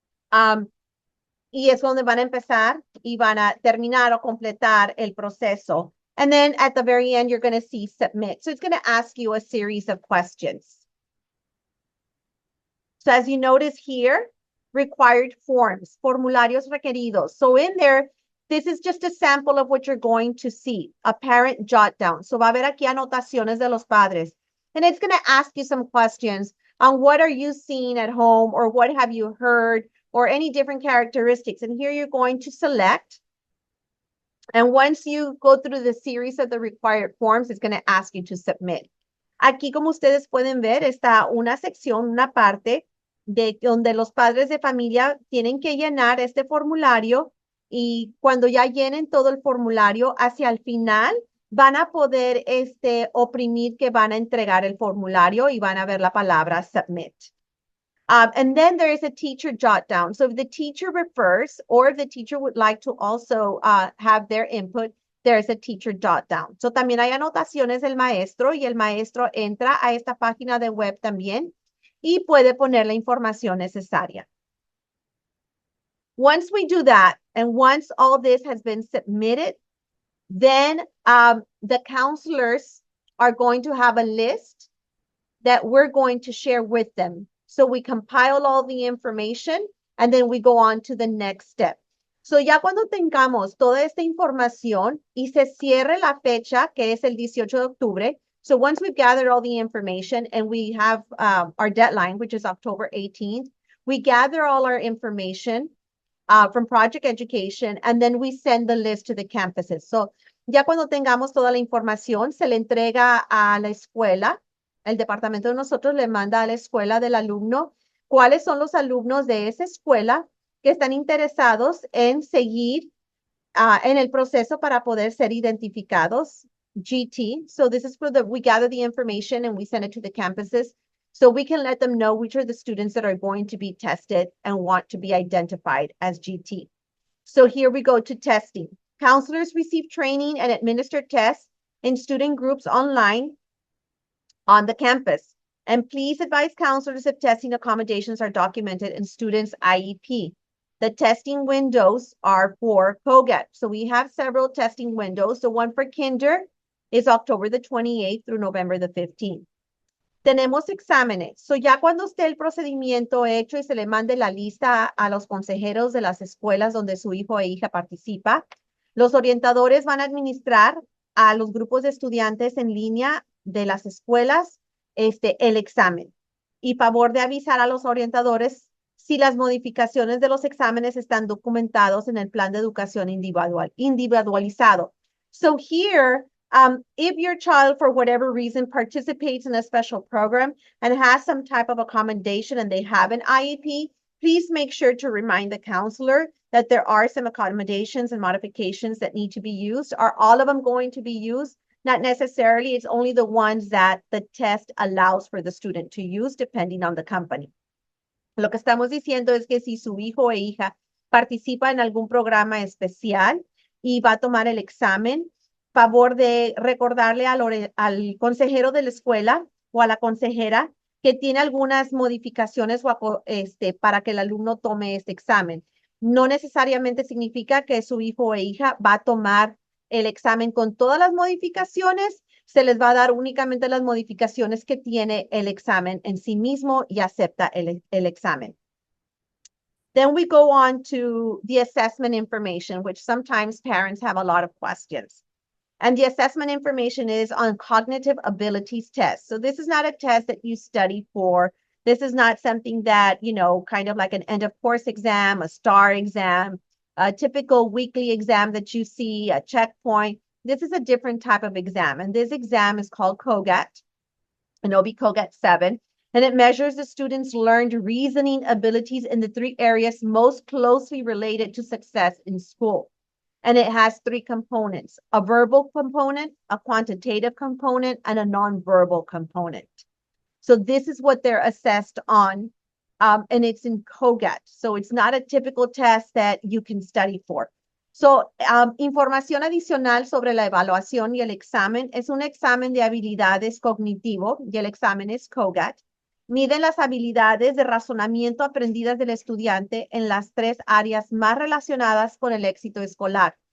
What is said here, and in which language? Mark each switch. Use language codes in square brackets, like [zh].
[es] Y es donde van a empezar y van a terminar o completar el proceso. [en] And then at the very end, you're going to see submit. So it's going to ask you a series of questions. So as you notice here, required forms, [es] formularios requeridos. [en] So in there, this is just a sample of what you're going to see, a parent jot down. [es] So va a haber aquí anotaciones de los padres. [en] And it's going to ask you some questions on what are you seeing at home, or what have you heard, or any different characteristics. And here you're going to select. And once you go through the series of the required forms, it's going to ask you to submit. [es] Aquí, como ustedes pueden ver, está una sección, una parte de donde los padres de familia tienen que llenar este formulario, y cuando ya llenen todo el formulario, hacia el final van a poder oprimir que van a entregar el formulario y van a ver la palabra submit. [en] And then there is a teacher jot down. So if the teacher refers, or if the teacher would like to also have their input, there's a teacher jot down. [es] So también hay anotaciones del maestro y el maestro entra a esta página de web también y puede poner la información necesaria. [en] Once we do that, and once all this has been submitted, then the counselors are going to have a list that we're going to share with them. So we compile all the information and then we go on to the next step. So [es] ya cuando tengamos toda esta información y se cierre la fecha, que es el 18 de octubre, [en] so once we've gathered all the information and we have our deadline, which is October 18th, we gather all our information from Project Education, and then we send the list to the campuses. [es] So ya cuando tengamos toda la información, se le entrega a la escuela. El departamento de nosotros le manda a la escuela del alumno cuáles son los alumnos de esa escuela que están interesados en seguir en el proceso para poder ser identificados, GT. [en] So this is we gather the information and we send it to the campuses so we can let them know which are the students that are going to be tested and want to be identified as GT. So here we go to testing. Counselors receive training and administer tests in student groups online on the campus. And please advise counselors if testing accommodations are documented in students' IEP. The testing windows are for COGAT. So we have several testing windows. The one for kinder is October the 28th through November the 15th. [es] Tenemos exámenes. So ya cuando esté el procedimiento hecho y se le mande la lista a los consejeros de las escuelas donde su hijo e hija participa, los orientadores van a administrar a los grupos de estudiantes en línea de las escuelas el examen. Y favor de avisar a los orientadores si las modificaciones de los exámenes están documentados en el plan de educación individualizado. [en] So here, if your child, for whatever reason, participates in a special program and has some type of accommodation and they have an IEP, please make sure to remind the counselor that there are some accommodations and modifications that need to be used. Are all of them going to be used? Not necessarily. It's only the ones that the test allows for the student to use, depending on the company. [es] Lo que estamos diciendo es que si su hijo o hija participa en algún programa especial y va a tomar el examen, favor de recordarle al consejero de la escuela o a la consejera que tiene algunas modificaciones para que el alumno tome este examen. No necesariamente significa que su hijo o hija va a tomar el examen con todas las modificaciones, se les va a dar únicamente las modificaciones que tiene el examen en sí mismo y acepta el examen. [en] Then we go on to the assessment information, which sometimes parents have a lot of questions. And the assessment information is on cognitive abilities test. So this is not a test that you study for. This is not something that, kind of like an end of course exam, a STAR exam, a typical weekly exam that you see, a checkpoint. This is a different type of exam. And this exam is called COGAT, Adobe COGAT 7. And it measures the students' learned reasoning abilities in the 3 areas most closely related to success in school. And it has 3 components: a verbal component, a quantitative component, and a nonverbal component. So this is what they're assessed on, and it's in COGAT. So it's not a typical test that you can study for. [es] So, información adicional sobre la evaluación y el examen. Es un examen de habilidades cognitivo y el examen es COGAT. Mide las habilidades de razonamiento aprendidas del estudiante en las 3 áreas más relacionadas con el éxito escolar.